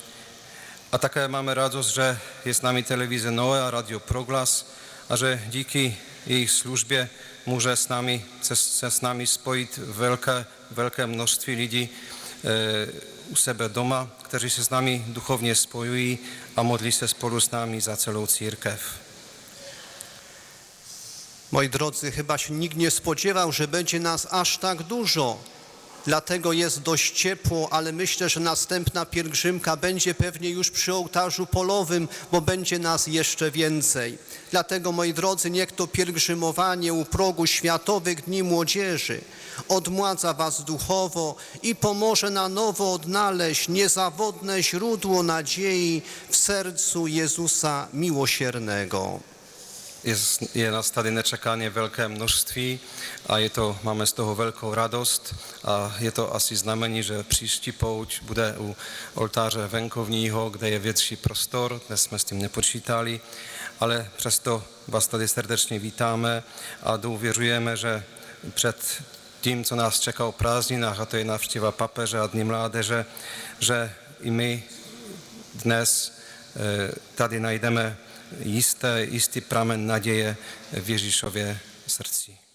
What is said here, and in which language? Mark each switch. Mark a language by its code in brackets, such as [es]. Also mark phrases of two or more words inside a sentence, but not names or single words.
[cs] A také máme radost, že je s námi televize Noe a Radio Proglas a že díky jejich službě může se s námi spojit velké množství lidí u sebe doma, kteří se s námi duchovně spojují a modlí se spolu s námi za celou církev. [pl] Moi drodzy, chyba się nikt nie spodziewał, że będzie nas aż tak dużo. Dlatego jest dość ciepło, ale myślę, że następna pielgrzymka będzie pewnie już przy ołtarzu polowym, bo będzie nas jeszcze więcej. Dlatego, moi drodzy, niech to pielgrzymowanie u progu Światowych Dni Młodzieży odmładza was duchowo i pomoże na nowo odnaleźć niezawodne źródło nadziei w sercu Jezusa Miłosiernego. [cs] Je nás tady nečekaně velké množství a máme z toho velkou radost a je to asi znamení, že příští pouť bude u oltáře venkovního, kde je větší prostor. Dnes jsme s tím nepočítali, ale přesto vás tady srdečně vítáme a důvěřujeme, že před tím, co nás čeká o prázdninách, a to je návštěva papeže a Dny mládeže, že i my dnes tady najdeme jistý pramen naděje v Ježíšově srdci.